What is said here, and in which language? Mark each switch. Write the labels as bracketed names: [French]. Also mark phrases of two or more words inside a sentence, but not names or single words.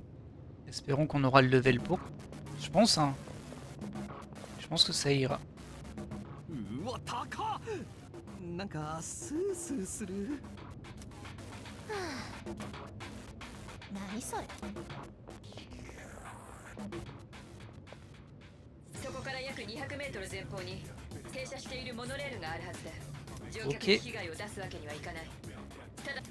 [French] Espérons qu'on aura le level pour. Je pense, hein. Je pense que ça ira. [Japanese] うわ高っ。なんかスースーする。何それ。そこから約200メートル前方に停車しているモノレールがあるはずだ。乗 [French] Ok [Japanese] 客に被害を出すわけにはいかない。ただ